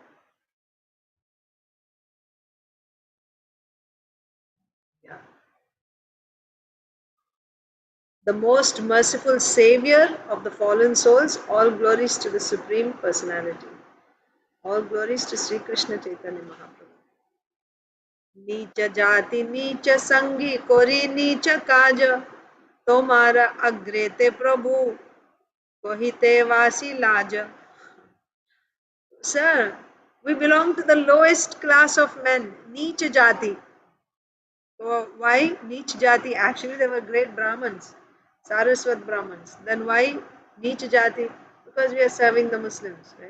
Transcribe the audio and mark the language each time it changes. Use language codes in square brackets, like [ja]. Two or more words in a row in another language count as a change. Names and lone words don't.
[en] Yeah. The most merciful Savior of the fallen souls, all glories to the Supreme Personality. All glories to Sri Krishna Chaitanya Mahaprabhu. [bn] নীচ জাতি নীচ সঙ্গী করি নীচ কাজ তোমার অগ্রেতে প্রভু কহিতে বাসি লাজ. [en] Sir, we belong to the lowest class of men, [bn] নীচ জাতি. [en] So why [bn] নীচ জাতি? [en] Actually, they were great Brahmins, Saraswat Brahmins. Then why [bn] নীচ জাতি? [en] Because we are serving the Muslims, right?